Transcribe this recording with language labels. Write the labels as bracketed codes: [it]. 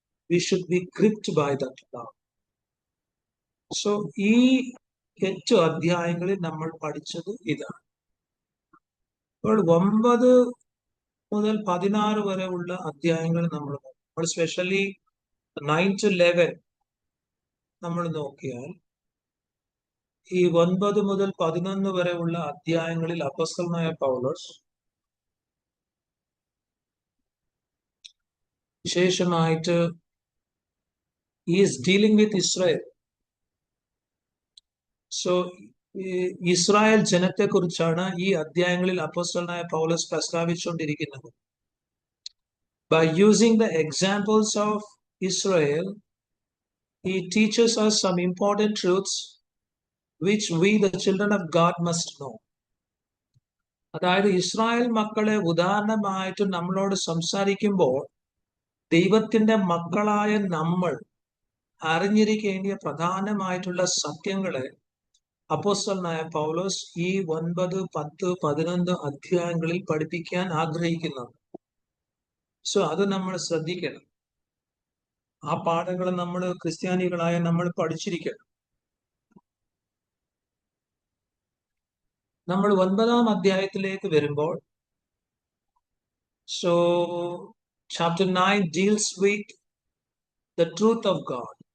[en] We should be gripped by that love. [ml] So ഈ 8 അധ്യായങ്ങളിൽ നമ്മൾ പഠിച്ചത് ഇതാണ്. അപ്പോൾ 9 മുതൽ 16 വരെ ഉള്ള അധ്യായങ്ങൾ നമ്മൾ സ്പെഷ്യലി 9 to 11 നമ്മൾ നോക്കിയാൽ ഈ 9 മുതൽ 11 വരെ ഉള്ള അധ്യായങ്ങളിൽ അപ്പോസ്തലനായ പൗലോസ് വിശേഷമായിട്ട് [en] is dealing with [ml] Israel. So Israel ജനത്തെ കുറിച്ചാണ് ഈ അധ്യായങ്ങളിൽ അപ്പോസ്തലനായ പൗലോസ് പ്രസ്താവിച്ചുകൊണ്ടിരിക്കുന്നത്. [en] By using the examples of Israel, he teaches us some important truths which we, the children of God, must know. [ml] അതായത് ഇസ്രായേൽ മക്കളെ ഉദാഹരണമായിട്ട് നമ്മളോട് സംസാരിക്കുമ്പോൾ ദൈവത്തിന്റെ മക്കളായ നമ്മൾ അറിഞ്ഞിരിക്കേണ്ട പ്രധാനമായിട്ടുള്ള സത്യങ്ങളെ അപ്പോസ്തലനായ പൗലോസ് ഈ 9, 10, 11 അധ്യായങ്ങളിൽ പഠിപ്പിക്കാൻ ആഗ്രഹിക്കുന്നു. സോ അത് നമ്മൾ ശ്രദ്ധിക്കണം. ആ പാഠങ്ങൾ നമ്മൾ ക്രിസ്ത്യാനികളായ നമ്മൾ പഠിച്ചിരിക്കണം. നമ്മൾ 9-ാം അധ്യായത്തിലേക്ക് വരുമ്പോൾ, so [en] chapter 9 deals with the truth of God.